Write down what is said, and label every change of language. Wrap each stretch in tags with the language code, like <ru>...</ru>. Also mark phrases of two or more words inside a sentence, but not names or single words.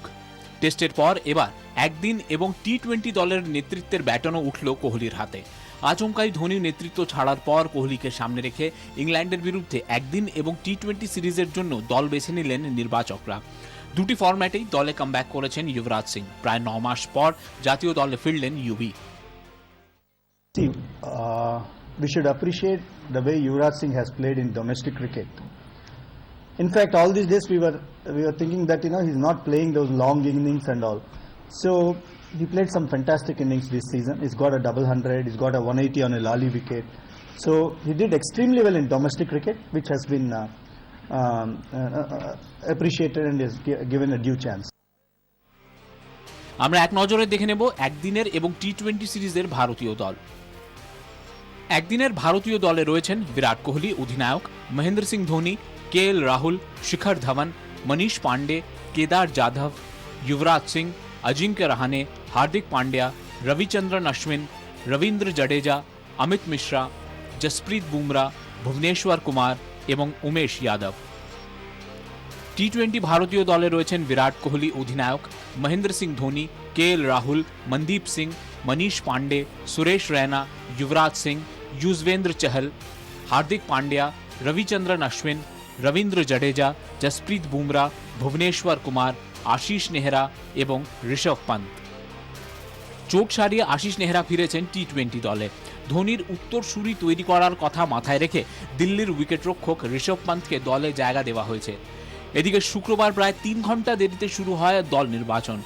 <bn>টেস্টের পর এবার একদিন এবং টি-20 দলের নেতৃত্বের ব্যাটনও উঠল কোহলির হাতে। আচমকাই ধোনির নেতৃত্ব ছাড়ার পর কোহলিকে সামনে রেখে ইংল্যান্ডের বিরুদ্ধে একদিন এবং টি-20 সিরিজের জন্য দল বেছে নিলেন নির্বাচকরা। দুটি ফরম্যাটেই দলে কামব্যাক করেছেন যুবরাজ সিং। প্রায় 9 মাস পর জাতীয় দলে ফিরলেন ইউবি।</bn> <en>We should appreciate the way Yuvraj Singh has played in domestic cricket. In fact, all these days we were thinking that he's not playing those long innings and all. So he played some fantastic innings this season. He's got a double 100. He's got a 180 on a Lally wicket. So he did extremely well in domestic cricket, which has been appreciated and is given a due chance.</en> <bn>আমরা এক নজরে দেখে নেব একদিনের এবং টি-20 সিরিজের ভারতীয় দল। একদিনের ভারতীয় দলে রয়েছেন বিরাট কোহলি অধিনায়ক, মহেন্দ্র সিং ধোনি, কেএল রাহুল, শিখর ধাওয়ান, মনীষ পান্ডে, কেদার যাদব, যুবরাজ সিং, অজিঙ্ক্য রাহানে, হার্দিক পান্ডিয়া, রবিচন্দ্রন অশ্বিন, রবীন্দ্র জাডেজা, অমিত মিশ্রা, জসপ্রীত বুমরা, ভুবনেশ্বর কুমার এবং উমেশ যাদব। টি-20 ভারতীয় দলে রয়েছেন বিরাট কোহলি অধিনায়ক, মহেন্দ্র সিং ধোনি, কেএল রাহুল, মনদীপ সিং, মনীষ পান্ডে, সুরেশ রैना, युवराज सिंह, युजवेंद्र चहल, हार्दिक पांड्या, रविचंद्रन अश्विन, रवींद्र जडेजा, जसप्रीत बुमरा, भुवनेश्वर कुमार, आशीष नेहरा এবং ঋষভ পান্ত। চোট সারিয়ে আশিস নেহরা ফিরেছেন টি-20 দলে। ধোনির উত্তরসূরি তৈরি করার কথা মাথায় রেখে দিল্লির উইকেটরক্ষক ঋষভ পান্তকে দলে জায়গা দেওয়া হয়েছে। এদিকে শুক্রবার প্রায় 3 ঘন্টা দেরিতে শুরু হয় দল নির্বাচন।</bn>